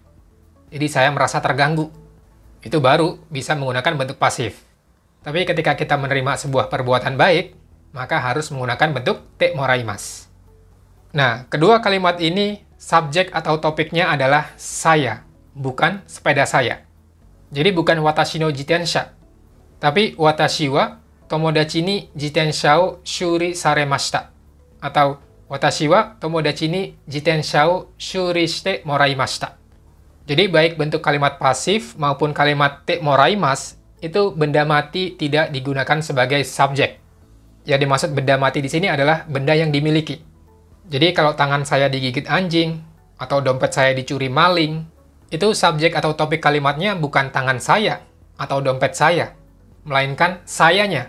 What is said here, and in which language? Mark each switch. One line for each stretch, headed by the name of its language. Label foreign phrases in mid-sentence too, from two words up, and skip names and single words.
Indonesian: Jadi saya merasa terganggu. Itu baru bisa menggunakan bentuk pasif. Tapi ketika kita menerima sebuah perbuatan baik, maka harus menggunakan bentuk
Japanese: てもらいます.
Indonesian: Nah, kedua kalimat ini, subjek atau topiknya adalah saya, bukan sepeda saya. Jadi bukan
Japanese: 私の自転車, tapi 私は友達に自転車を修理されました. Atau 私は友達に自転車を修理してもらいました.
Indonesian: Jadi baik bentuk kalimat pasif maupun kalimat
Japanese: てもらいます
Indonesian: itu benda mati tidak digunakan sebagai subjek. Yang dimaksud benda mati di sini adalah benda yang dimiliki. Jadi kalau tangan saya digigit anjing atau dompet saya dicuri maling, itu subjek atau topik kalimatnya bukan tangan saya atau dompet saya, melainkan sayanya.